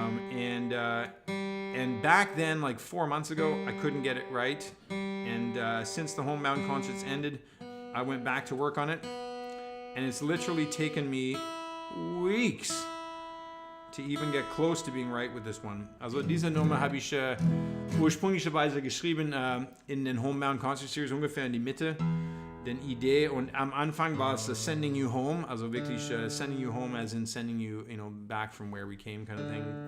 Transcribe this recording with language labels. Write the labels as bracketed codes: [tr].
[en] And back then, like 4 months ago, I couldn't get it right. And since the Homebound concerts ended, I went back to work on it. And it's literally taken me weeks to even get close to being right with this one. [de] Also diese Nummer habe ich ursprünglicherweise geschrieben in den Homebound Concert Series, ungefähr in die Mitte. Den Idee, und am Anfang war es Sending You Home, also wirklich Sending You Home [en] as in sending you, back from where we came kind of thing.